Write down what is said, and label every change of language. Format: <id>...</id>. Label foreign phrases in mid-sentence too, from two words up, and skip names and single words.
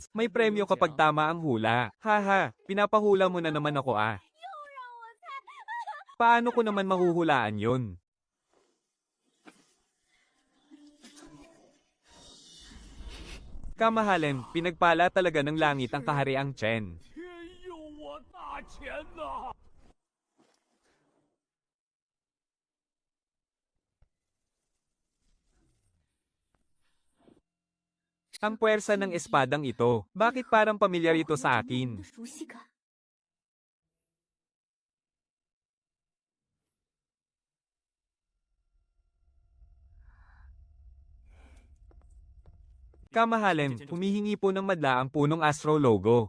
<tl>May premyo kapag tama ang hula. Haha, pinapahula mo na naman ako ah. Paano ko naman mahuhulaan yon? Kamahalin, pinagpala talaga ng langit ang kahariang Chen.</tl> <zh>天佑我大钱呐！</zh> <tl>Ang puwersa ng espadang ito, bakit parang pamilyar ito sa akin?</tl> <zh>熟悉感。</zh> <tl>Kamahalin, humihingi po ng madla ang punong astrologo.</tl>